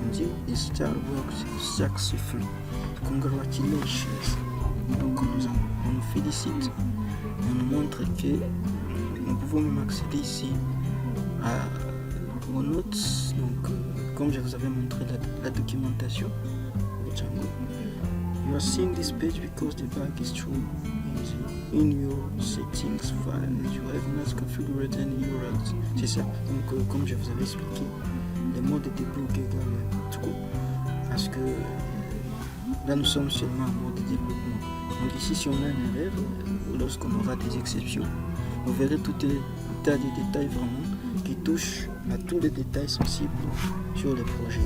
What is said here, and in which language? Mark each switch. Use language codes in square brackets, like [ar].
[fr] On dit [en] Install works successfully. [fr] Congratulations. Donc on nous félicite. On nous montre que nous pouvons même accéder ici aux notes. Donc comme je vous avais montré la documentation de Django. [en] You are seeing this page because the bug is true. In your settings file, you have not configured any URLs. [fr] C'est ça. Donc comme je vous avais expliqué, le mode de débug égale true. Parce que là nous sommes seulement en mode de développement. Donc ici si on a une erreur, lorsqu'on aura des exceptions, vous verrez tout un tas de détails vraiment qui touchent à tous les détails sensibles sur le projet.